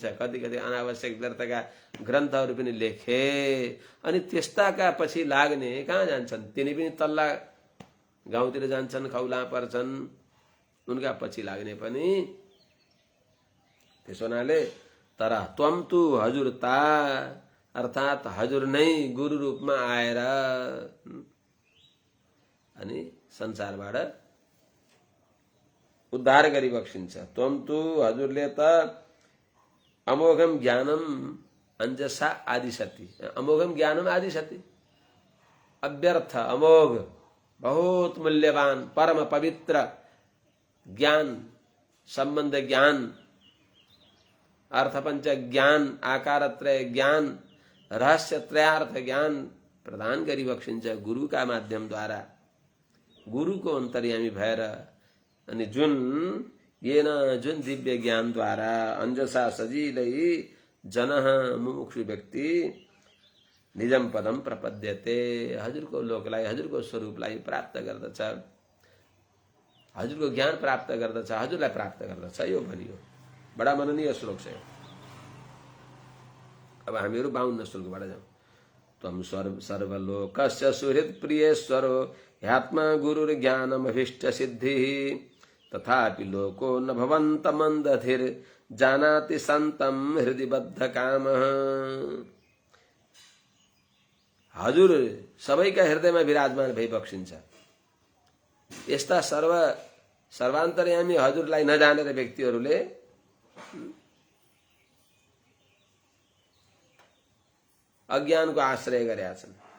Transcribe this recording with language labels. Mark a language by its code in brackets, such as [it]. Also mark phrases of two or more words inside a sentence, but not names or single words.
[ne] कति कति अनावश्यक व्यर्थका ग्रन्थहरू पनि लेखे। अनि त्यस्ताका पछि लाग्ने कहाँ जान्छन्? तिनी पनि तल्ला गाउँतिर जान्छन्, खौला पर्छन्। उनका पछि लाग्ने पनि त्यसो हुनाले तर [sa] त्वम तु [ne] हजुरता अर्थात् हजुर नै गुरु रूपमा आएर अनि संसारबाट उद्धार गरी बक्सिन्छ। [sa] त्वम तु [ne] हजुरले त [sa] अमोघम ज्ञानम अंजसा आदिशति। अमोघम ज्ञानम आदिशति, [ne] अव्यर्थ अमोघ बहुत मूल्यवान परम पवित्र ज्ञान, संबंध ज्ञान, अर्थपंच ज्ञान, आकारत्रय ज्ञान, रहस्य त्रयार्थ ज्ञान प्रदान गरी बक्सिन्छ गुरुका माध्यमद्वारा। गुरुको अन्तर्यामी भएर अनि जुन दिव्य ज्ञानद्वारा अंजसा सजिलै [sa] जनः मुमुक्षु [ne] व्यक्ति [sa] निजम पदम प्रपद्यते, [ne] हजुरको लोकलाई, हजुरको स्वरूपलाई प्राप्त गर्दछ, हजुरको ज्ञान प्राप्त गर्दछ, हजुरलाई प्राप्त गर्दछ। यो भनियो। बडा मननीय श्लोक छ। अब हामीहरू 52 श्लोकबाट जाउँ। [sa] त्वं सर्वलोकस्य सुहृत् प्रियेश्वरो ह्यात्मा गुरुर्ज्ञानमभीष्ट सिद्धिः तथापि लोको न भवन्तमन्दधिर् जानाति सन्तं हृदि बद्ध कामः। [ne] हजुर सबैका हृदयमा विराजमान भई बक्सिन्छ। यस्ता सर्वान्तर्यामी हजुरलाई नजानेर व्यक्तिहरूले अज्ञानको आश्रय गरेका छन्।